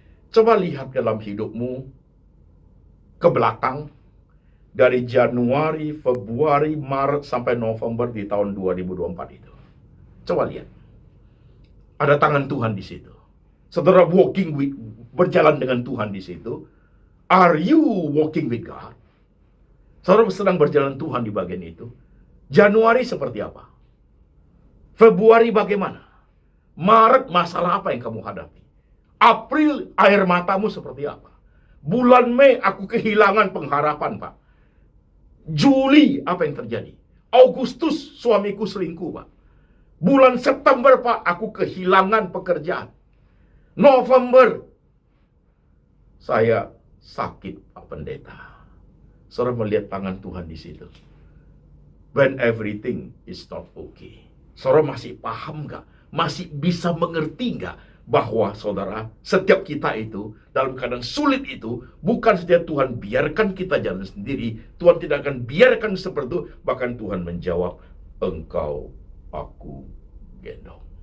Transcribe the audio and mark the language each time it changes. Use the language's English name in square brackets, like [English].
[Indonesian] Coba lihat dalam hidupmu ke belakang, dari Januari, Februari, Maret sampai November di tahun 2024 itu. Coba lihat. Ada tangan Tuhan di situ. Saudara berjalan dengan Tuhan di situ. [English] Are you walking with God? [Indonesian] Saudara sedang berjalan Tuhan di bagian itu. Januari seperti apa? Februari bagaimana? Maret masalah apa yang kamu hadapi? April air matamu seperti apa? Bulan Mei aku kehilangan pengharapan, Pak. Juli apa yang terjadi? Agustus suamiku selingkuh, Pak. Bulan September, Pak, aku kehilangan pekerjaan. November saya sakit, Pak Pendeta. Saudara melihat tangan Tuhan di situ. [English] When everything is not okay. [Indonesian] Saudara masih paham nggak? Masih bisa mengerti nggak bahwa saudara, setiap kita itu dalam keadaan sulit itu bukan saja Tuhan biarkan kita jalan sendiri, Tuhan tidak akan biarkan seperti itu, bahkan Tuhan menjawab, engkau aku gendong.